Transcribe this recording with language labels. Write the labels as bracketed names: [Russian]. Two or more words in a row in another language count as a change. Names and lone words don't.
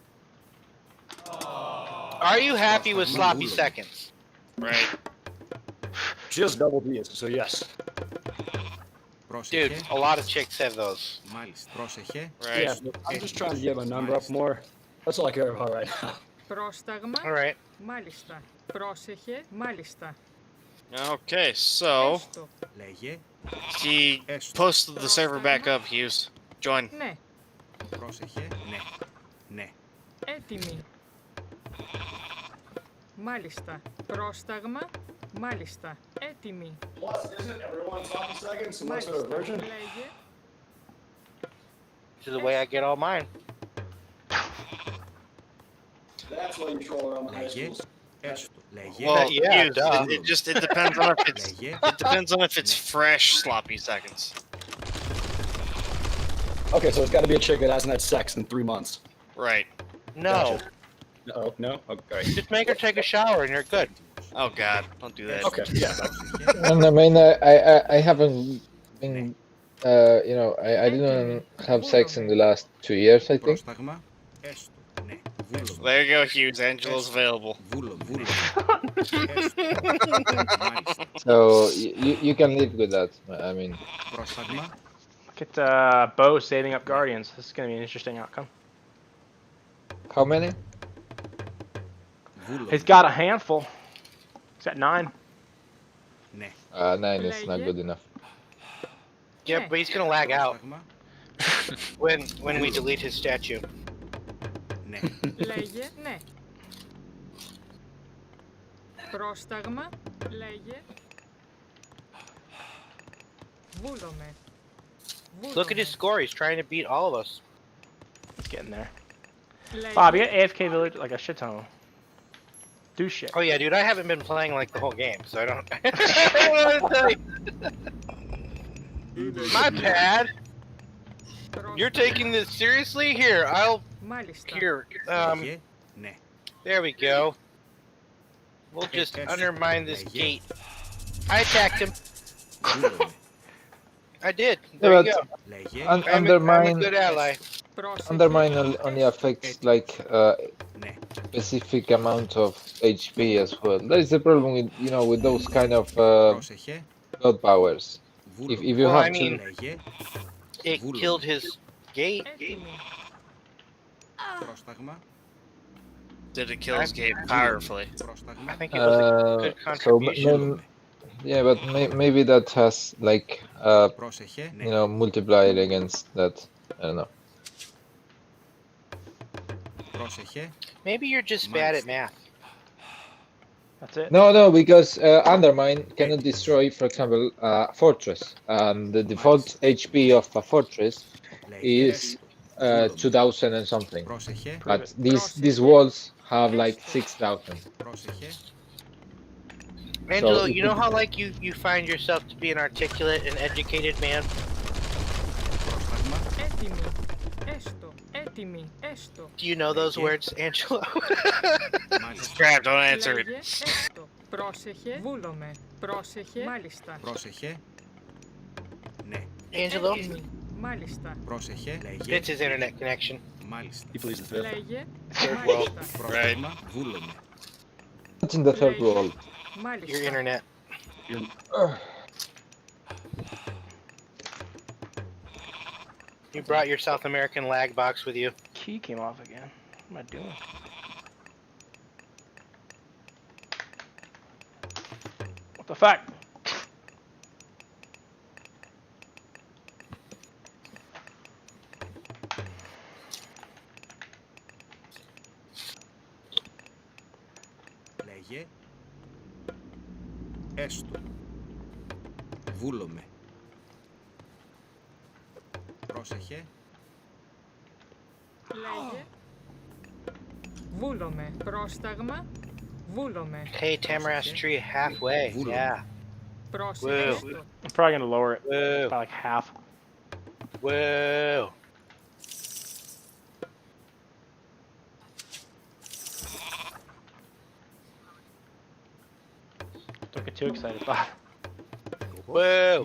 [English] Are you happy with sloppy seconds? Right. She has double D's, so yes. Dude, a lot of chicks have those. Right. Yeah, I'm just trying to get my number up more. That's all I care about right now. [Greek] Πρόσταγμα. [English] All right. [Greek] Μάλιστα. Πρόσεχε. Μάλιστα. [English] Okay, so [Greek] Έστω. Λέγε. [English] he posted the server back up, Hughes. Join. [Greek] Ναι. Πρόσεχε. Ναι. Ναι. Έτοιμη. Μάλιστα. Πρόσταγμα. Μάλιστα. Έτοιμη. Μάλιστα. Λέγε. [English] This is the way I get all mine. That's why you troll around the high [Greek] Λέγε. [English] schools. [Greek] Έστω. Λέγε. [English] Well, Yeah, Hughes, duh. it just depends on if it's [Greek] Λέγε. [English] it depends on if it's fresh sloppy seconds. Okay, so it's got to be a chick that hasn't had sex in 3 months. Right. No. Gotcha. Oh, no? Okay. Just make her take a shower and you're good. Oh God, don't do that. Okay, yeah. And I mean, I haven't been, you know, I didn't have sex in the last 2 years, I think. [Greek] Πρόσταγμα. Έστω. Ναι. Βούλομαι. [English] There you go, Hughes. Angela's available. [Greek] Βούλομαι. Βούλομαι. Μάλιστα. [English] So you can live with that. I mean, [Greek] Πρόσταγμα. [English] Look at Bo saving up Guardians. This is going to be an interesting outcome. how many? [Greek] Βούλομαι. [English] He's got a handful. He's got 9. [Greek] Ναι. [English] 9 is not good enough. Yeah, but he's gonna lag out [Greek] Πρόσταγμα. [English] when we delete his statue. [Greek] Ναι. Λέγε. Ναι. Πρόσταγμα. Λέγε. Βούλομαι. [English] Look at his score. He's trying to beat all of us. He's getting there. [Greek] Λέγε. [English] Bob, you got AFK village like a shit ton. Do shit. Oh yeah, dude. I haven't been playing like the whole game, so I don't. I don't know what to tell you. My bad. You're taking this seriously? Here, I'll. [Greek] Μάλιστα. [English] Here. [Greek] Λέγε. Ναι. [English] There we go. We'll just undermine this gate. I attacked him. [Greek] Βούλομαι. [English] I did. Yeah, There you but go. [Greek] Λέγε. [English] I'm a undermine good ally. [Greek] Πρόσεχε. [English] undermine only affects like [Greek] Ναι. [English] specific amount of HP as well. That is the problem with, you know, with those kind of [Greek] Πρόσεχε. [English] god powers. [Greek] Βούλομαι. [English] If you Well, have I mean- [Greek] Λέγε. [English] It killed his gate. [Greek] Έτοιμη. Πρόσταγμα. [English] Did it kill his game powerfully? I [Greek] Πρόσταγμα. [English] think it was a good so contribution. yeah, but maybe that has like [Greek] Πρόσεχε. [English] you [Greek] Ναι. [English] know, multiplier against that. I don't know. [Greek] Πρόσεχε. [English] Maybe you're just bad at math. That's it. No, because undermine cannot destroy, for example, fortress. The default HP of a fortress [Greek] Λέγε. [English] is 2000 and something, [Greek] Πρόσεχε. [English] but these walls have like 6000. [Greek] Πρόσεχε. [English] Angelo, if you know it- how like you find yourself to be an articulate and educated man? [Greek] Πρόσταγμα. Έτοιμη. Έστω. Έτοιμη. Έστω. [English] Do you know those Thank you. words, Angelo? [Greek] Μάλιστα. [English] Crap, don't answer it. [Greek] Λέγε. Έστω. Πρόσεχε. Βούλομαι. Πρόσεχε. Μάλιστα. Πρόσεχε. Ναι. [English] Angelo? [Greek] Έτοιμη. Μάλιστα. Πρόσεχε. Λέγε. [English] It's his internet connection. [Greek] Μάλιστα. [English] He pleads the fifth. [Greek] Λέγε. [English] Third world. [Greek] Μάλιστα. Πρόσταγμα. Βούλομαι. [English] What's in the third [Greek] Λέγε. [English] world? Your [Greek] Μάλιστα. [English] internet. You brought your South American lag box with you. Key came off again. What am I doing? What the fuck? [Greek] Λέγε. Έστω. Βούλομαι. Πρόσεχε. Λέγε. Βούλομαι. Πρόσταγμα. Βούλομαι. [English] Hey, Tamarask tree halfway. Yeah. [Greek] Πρόσεχε. [English] Woo. [Greek] Έστω. [English] I'm probably gonna lower it Woo. by like half. Woo. Don't get too excited, Bob. Woo.